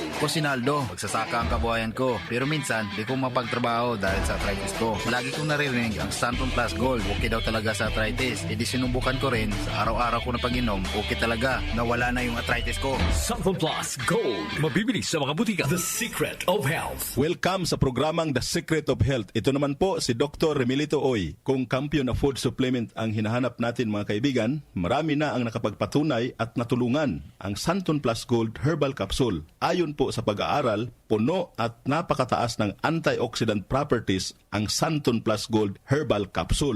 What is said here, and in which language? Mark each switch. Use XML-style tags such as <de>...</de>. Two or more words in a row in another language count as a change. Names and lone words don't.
<tl>Ako si Naldo, magsasaka ang kabuhayan ko. Pero minsan, di ko mapagtrabaho dahil sa arthritis ko. Lagi kong naririnig ang Sanfon Plus Gold. Okay daw talaga sa arthritis. E di sinubukan ko rin. Sa araw-araw ko na pag-inom, okay talaga. Nawala na yung arthritis ko. Sanfon Plus Gold. Mabibili sa mga butika. The Secret of Health. Welcome sa programang The Secret of Health. Ito naman po si Dr. Remilito Oy. Kung kampiyon na</tl> <en>food supplement</en> <tl>ang hinahanap natin mga kaibigan, marami na ang nakapagpatunay at natulungan ang Santon Plus Gold Herbal Capsule. Ayon po sa pag-aaral, puno at napakataas ng</tl> <en>antioxidant properties</en> <tl>ang Santon Plus Gold Herbal Capsule.</tl>